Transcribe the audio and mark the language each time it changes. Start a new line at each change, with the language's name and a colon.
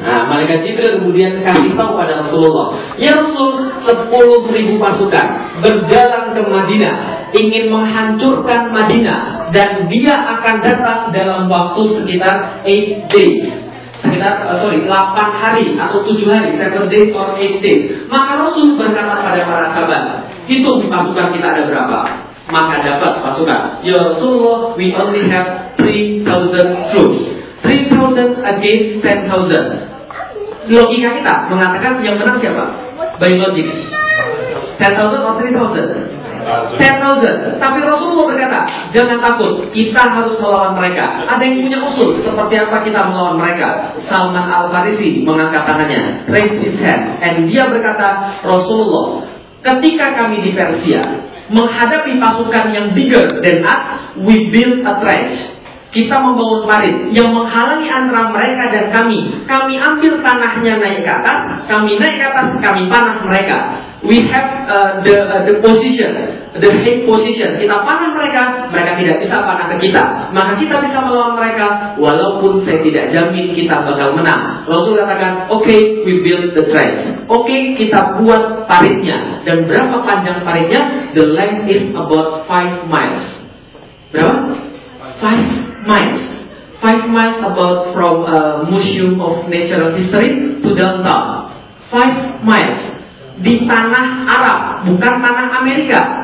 Indonesian: Nah, Malaikat Jibril kemudian kasih tahu pada Rasulullah. Ya Rasul, 10,000 pasukan berjalan ke Madinah ingin menghancurkan Madinah dan dia akan datang dalam waktu sekitar
English: 8 days.
Indonesian: Sekitar, 8 hari atau 7 hari,
English: 7 days or 8 days.
Indonesian: Maka Rasul berkata pada para sahabat, hitung pasukan kita ada berapa. Maka dapat pasukan.
English: Ya Rasulullah, we only have 3,000 troops. 3,000 against 10,000.
Indonesian: Logika kita mengatakan yang menang siapa?
English: By logic. 10,000 or 3,000?
Indonesian: 10,000. Tapi Rasulullah berkata, jangan takut, kita harus melawan mereka. Ada yang punya usul seperti apa kita melawan mereka? Salman Al-Farisi mengangkat tangannya,
English: raise his hand,
Indonesian: and dia berkata, Rasulullah, ketika kami di Persia menghadapi pasukan yang
English: bigger than us, we build a trench.
Indonesian: Kita membangun parit yang menghalangi antara mereka dan kami. Kami ambil tanahnya naik ke atas, kami naik ke atas, kami panah mereka.
English: We have the position, the head position.
Indonesian: Kita panah mereka, mereka tidak bisa panah ke kita. Maka kita bisa melawan mereka, walaupun saya tidak jamin kita bakal menang. Rasul katakan,
English: okay, we build the trench. Okay,
Indonesian: kita buat paritnya. Dan berapa panjang paritnya?
English: The length is about 5 miles.
Indonesian: Berapa?
English: 5 miles. 5 miles about from Museum of Natural History to downtown. 5 miles.
Indonesian: Di tanah Arab, bukan tanah Amerika.